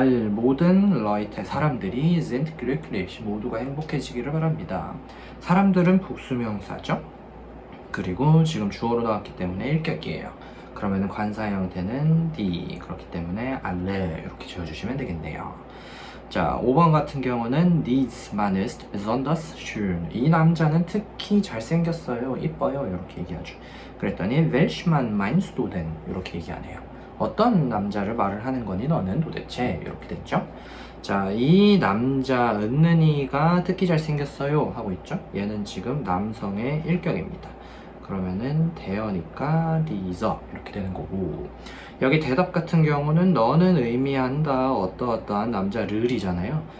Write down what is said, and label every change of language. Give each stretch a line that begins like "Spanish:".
Korean: 모든 Leute 사람들이
German: sind glücklich
Korean: 모두가 행복해지기를 바랍니다. 사람들은 복수명사죠. 그리고 지금 주어로 나왔기 때문에 일격이에요. 그러면 관사 형태는 die 그렇기 때문에 alle 이렇게 지어주시면 되겠네요. 자, 5번 같은 경우는
German: Dieses Mann ist besonders schön.
Korean: 이 남자는 특히 잘생겼어요. 이뻐요. 이렇게 얘기하죠.
German: 그랬더니 welch Mann meinst du denn?
Korean: 이렇게 얘기하네요. 어떤 남자를 말을 하는 거니 너는 도대체? 이렇게 됐죠. 자, 이 남자 은는이가 특히 잘생겼어요 하고 있죠. 얘는 지금 남성의 일격입니다. 그러면은 대어니까 dieser 이렇게 되는 거고, 여기 대답 같은 경우는 너는 의미한다 어떠어떠한 남자를이잖아요.